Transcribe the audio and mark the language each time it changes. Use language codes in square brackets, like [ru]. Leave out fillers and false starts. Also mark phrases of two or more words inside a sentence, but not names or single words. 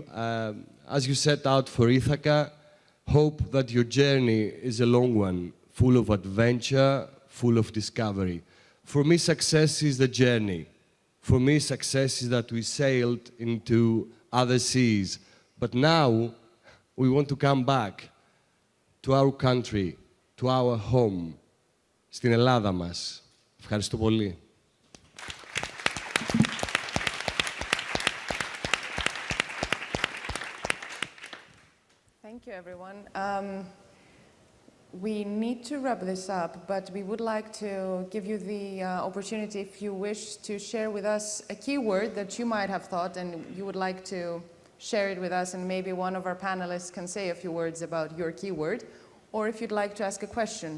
[en] As you set out for Ithaca, hope that your journey is a long one, full of adventure, full of discovery. For me, success is the journey. For me, success is that we sailed into other seas. But now, we want to come back to our country, to our home. [el] στην Ελλάδα μας. Ευχαριστώ πολύ. [en] Thank you, everyone. We need to wrap this up, but we would like to give you the opportunity, if you wish, to share with us a keyword that you might have thought and you would like to share it with us, and maybe one of our panelists can say a few words about your keyword, or if you'd like to ask a question.